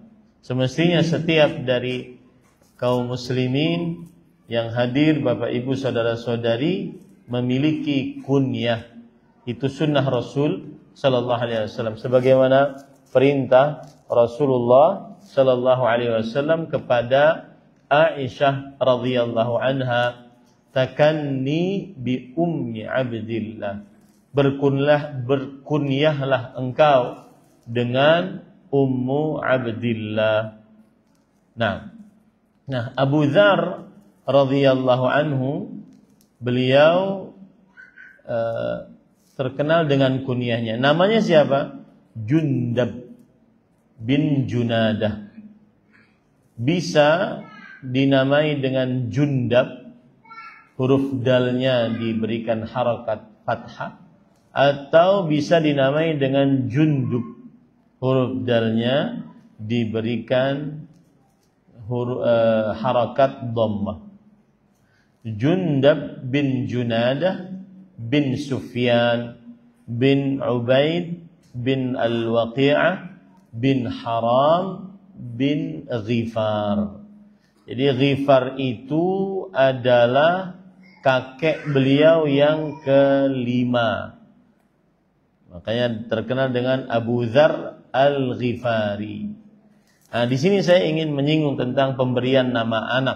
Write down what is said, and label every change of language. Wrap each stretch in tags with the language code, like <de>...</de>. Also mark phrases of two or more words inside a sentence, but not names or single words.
<id>Semestinya setiap dari kaum muslimin yang hadir, Bapak Ibu saudara-saudari, memiliki kunyah. Itu sunnah Rasul</id> <ar>صلى الله عليه وسلم,</ar> <id>sebagaimana perintah Rasulullah</id> <ar>صلى الله عليه وسلم</ar> <id>kepada Aisyah</id> <ar>رضي الله عنها, تكني بأم عبد الله,</ar> <id>berkunyahlah engkau dengan Ummu Abdillah. Nah, Abu Dzar</id> <ar>رضي الله عنه,</ar> <id>beliau terkenal dengan kunyahnya. Namanya siapa? Jundab bin Junadah. Bisa dinamai dengan Jundab, huruf dalnya diberikan harakat fathah, atau bisa dinamai dengan Jundub, huruf dalnya diberikan harakat dhammah. Jundab bin Junadah bin Sufyan bin Ubaid bin Al-Waqi'ah bin Haram bin Ghifar. Jadi Ghifar itu adalah kakek beliau yang kelima. Makanya terkenal dengan Abu Dzar Al-Ghifari. Nah, di sini saya ingin menyinggung tentang pemberian nama anak.</id>